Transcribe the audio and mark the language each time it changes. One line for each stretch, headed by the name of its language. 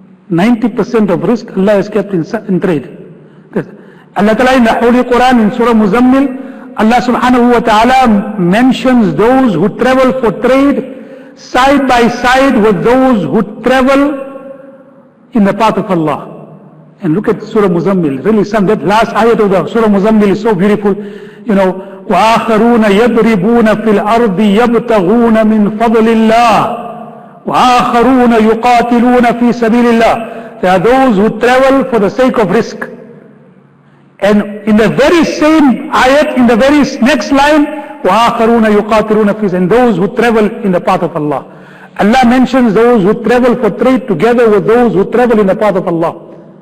English: 90% of risk Allah has kept in trade. Allah Ta'ala in the Holy Quran in Surah Muzammil, Allah subhanahu wa ta'ala mentions those who travel for trade side by side with those who travel in the path of Allah. And look at Surah Muzammil. Really, that last ayat of the Surah Muzammil is so beautiful. You know,
Arabic: وَآخَرُونَ يَضْرِبُونَ فِي الْأَرْضِ يَبْتَغُونَ مِنْ فَضْلِ اللَّهِ وَآخَرُونَ يُقَاتِلُونَ فِي سَبِيلِ اللَّهِ.
English: There are those who travel for the sake of risk. And in the very same ayat, in the very next line,
Arabic: وَآخَرُونَ يُقَاتِلُونَ فِي,
English: and those who travel in the path of Allah. Allah mentions those who travel for trade together with those who travel in the path of Allah.